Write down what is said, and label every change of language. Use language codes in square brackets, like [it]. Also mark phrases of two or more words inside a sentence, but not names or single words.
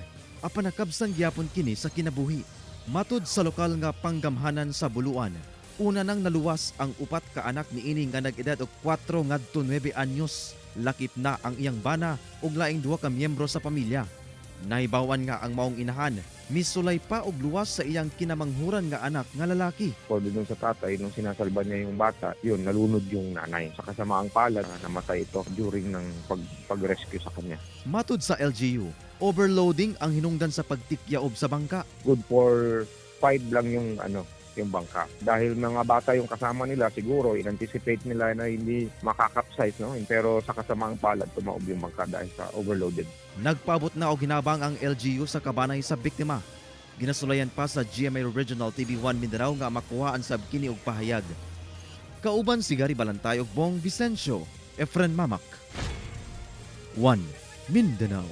[ceb] Apan nakabsan gyapon kini sa kinabuhi. Matud sa lokal nga panggamhanan sa Buluan, una nang naluwas ang upat ka anak niini nga nag-edad og 4 ngadto 9 anyos. Lakip na ang iyang bana ug laing duha ka miyembro sa pamilya. Naibawan nga ang maong inahan, misulay pa og luwas sa iyang kinamanghuran nga anak nga lalaki. [tl] According dun sa tatay, nung sinasalba niya yung bata, yun, nalunod yung nanay. Sa kasamaang palad, namatay ito during ng pag-rescue sa kanya. [ceb] Matud sa LGU, overloading ang hinungdan sa pagtikyaob sa bangka. [en] Good for [tl] 5 lang yung bangka. Dahil mga bata yung kasama nila, siguro in-anticipate nila na hindi makakapsize, no? Pero sa kasamaang palad, tumaob yung bangka dahil sa overloaded. [ceb] Nagpaabot na og hinabang ang LGU sa kabanay sa biktima. Ginasulayan pa sa GMA Regional TV1 Mindanao nga makuhaan sab kini og pahayag. Kauban si Gary Balantay ug Bong Vicencio, Efren Mamak. 1 Mindanao.